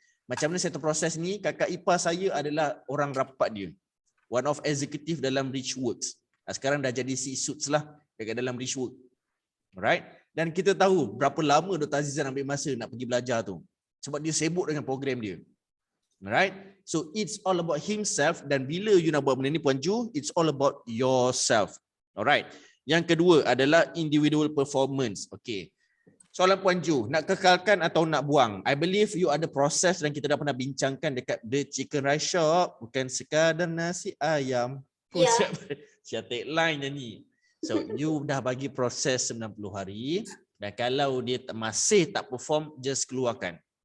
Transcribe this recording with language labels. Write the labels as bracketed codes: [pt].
[ms] Macam mana satu proses ni, kakak ipar saya adalah orang rapat dia. [en] One of executive [ms] dalam Richworks. Sekarang dah jadi C-suits lah dekat dalam Richworks. [en] Alright? [ms] Dan kita tahu berapa lama Dr. Azizan ambil masa nak pergi belajar tu. Sebab dia sibuk dengan program dia. [en] Alright? So it's all about himself, [ms] dan bila [en] you [ms] nak buat benda ni [en] Puan Ju, it's all about yourself. Alright? [ms] Yang kedua adalah individual performance. Okay. Soalan Puan Ju, nak kekalkan atau nak buang? [en] I believe you [ms] ada proses dan kita dah pernah bincangkan dekat The Chicken Rice Shop. Bukan sekadar nasi ayam. Ya. Siap tagline ni. [en] So you [ms] dah bagi proses 90 hari, dan kalau dia masih tak perform, just keluarkan.